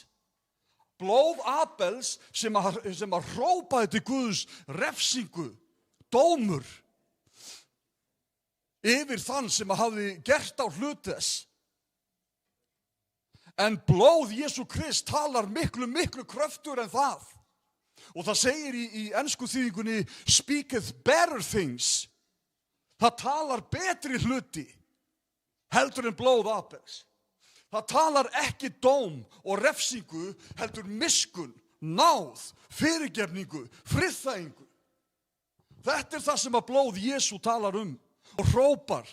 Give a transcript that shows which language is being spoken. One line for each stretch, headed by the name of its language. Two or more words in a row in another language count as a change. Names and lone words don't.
Icelandic: Blóð Abels sem að hrópaði til Guðs refsingu, dómur yfir þann sem að hafði gert á hlut þess. En blóð Jesú Krist talar miklu kröftur en það. Og það segir í ensku þýðingunni
English: speaketh better things.
Icelandic: Það talar betri hluti heldur en blóð Abels. Það talar ekki dóm og refsingu heldur miskunn, náð, fyrirgefningu, friðþægingu. Þetta er það sem að blóð Jesú talar og hrópar.